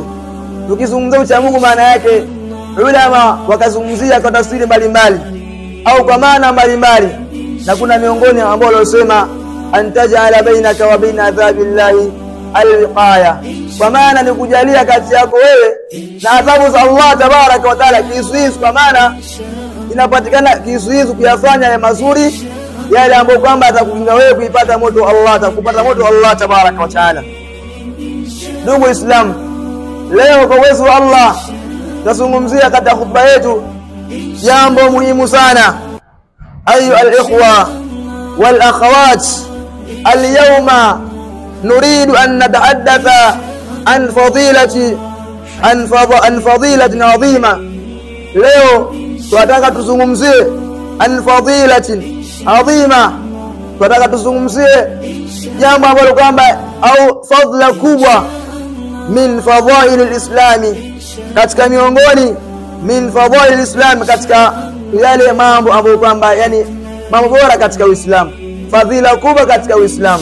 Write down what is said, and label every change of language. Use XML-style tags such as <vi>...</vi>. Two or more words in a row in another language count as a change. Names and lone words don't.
<sw>Tukizungumzia ucha Mungu maana yake ulama wakazungumzia kwa tafsiri mbalimbali au kwa maana mbalimbali, na kuna miongoni ambao walisema</sw> <ar>أن تجعل بينك وبين عذاب الله الوقاية,</ar> <sw>kwa maana ni kujalia kati yako wewe na adhabu za Allah tabaraka wa taala kizuizi, kwa maana inapatikana kizuizi kuyafanya ya mazuri yale ambayo kwamba atakukinga wewe kuipata moto Allah, atakupata moto Allah tabaraka wa taala. Ndugu Islam, leo kwa uwezo wa Allah tazungumzia katika khutba yetu jambo muhimu sana.</sw> <ar>أي الإخوة والأخوات, اليوم نريد أن نتحدث عن فضيلة عظيمة.</ar> <sw>leo tunataka tuzungumzie</sw> <ar>عن فضيلة عظيمة,</ar> <sw>tunataka tuzungumzie jambo ambalo kwamba au fadhila kubwa</sw> <ar>من فضائل الإسلام,</ar> <sw>katika miongoni</sw> <ar>من فضائل الإسلام,</ar> <sw>katika yale mambo ambayo kwamba yani mambo bora katika Uislamu, fadhila kubwa katika Uislamu.</sw>